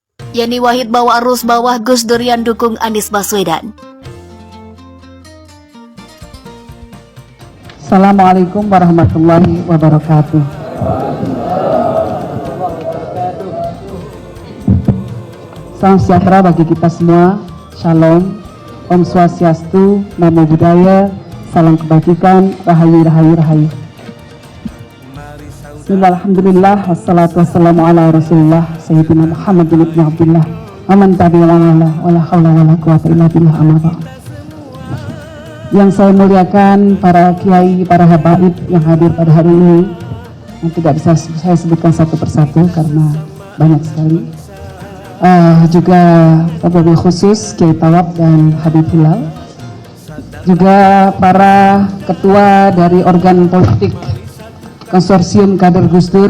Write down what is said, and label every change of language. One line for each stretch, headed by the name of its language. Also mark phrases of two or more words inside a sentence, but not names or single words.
Indonesian: Yeni Wahid bawa arus bawah Gus Durian dukung Anies Baswedan.
Arabic: السلام عليكم ورحمة الله وبركاته.
Indonesian: Salam sejahtera bagi kita semua. Shalom,
Sanskrit: Om Swastiastu,
Pali: Namo Buddhaya,
Indonesian: salam kebajikan, rahayu rahayu rahayu.
Arabic: بسم الله الرحمن الرحيم. والصلاة والسلام على رسول الله سيدنا محمد بن عبد الله ومن تبعهم ولا حول ولا قوة إلا بالله، أما بعد.
Indonesian: Yang saya muliakan para kiai, para habaib yang hadir pada hari ini, yang tidak bisa saya sebutkan satu persatu karena banyak sekali. Juga
Arabic: وبالخصوص
Indonesian: Kiai Tawab dan Habib Hilal, juga para ketua dari organ politik konsorsium kader Gus Dur.